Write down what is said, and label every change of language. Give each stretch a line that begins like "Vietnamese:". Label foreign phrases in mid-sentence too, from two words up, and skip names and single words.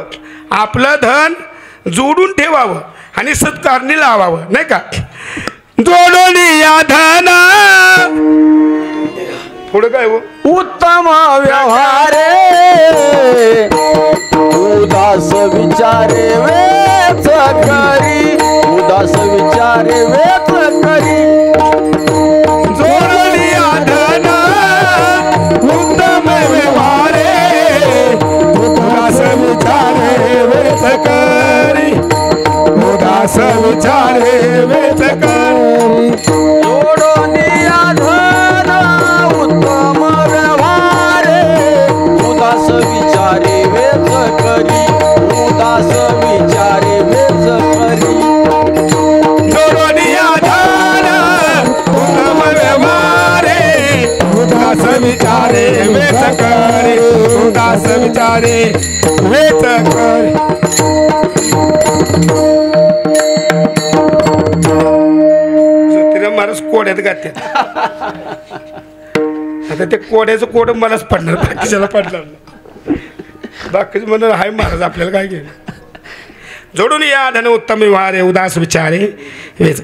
Marathi: आपलं धन जोडून ठेवावं आणि सत्कारणी लावावं, नाही का. जोडून या धना पुढं काय हो? उत्तम व्यवहारे उदास विचारे वेच करी, उदास विचारे वेच करी. जोडली आधना उत्तम व्यवहारे उदास विचारे वेच करी, उदास विचारे वेच करी. जोडोनिया धन उत्तम व्यवहारे उदास विचारे वेच करी, उदास विचारे वेच करी. जोडोनिया धन उत्तम व्यवहारे उदास विचारे वेच करी, उदास विचारे वेच करी. महाराज कोड्यात गात्यात. आता ते कोड्याचं कोड मलाच पडणार, बाकीच्याला पडणार नाही. बाकीचं म्हणणार हाय महाराज आपल्याला काय घेणं. जोडून या धन उत्तम व्यवहारे उदास विचारे वेच.